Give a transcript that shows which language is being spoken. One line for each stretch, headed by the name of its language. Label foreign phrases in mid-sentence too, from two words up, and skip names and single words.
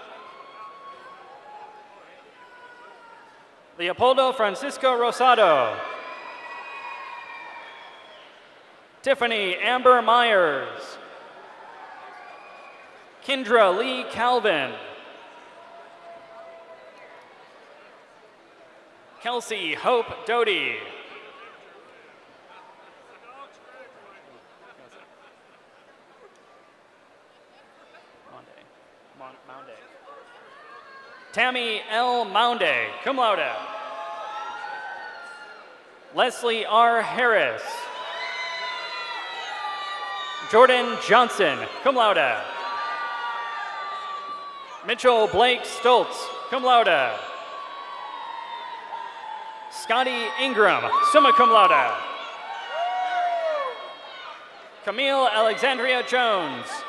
English: Leopoldo Francisco Rosado. Tiffany Amber Myers. Kendra Lee Calvin. Kelsey Hope Doty. Mounde. Tammy L. Mounde,
Latin: cum laude.
English: Leslie R. Harris. Jordan Johnson,
Latin: cum laude.
English: Mitchell Blake Stoltz,
Latin: cum laude.
English: Scotty Ingram,
Latin: summa cum laude.
English: Camille Alexandria Jones.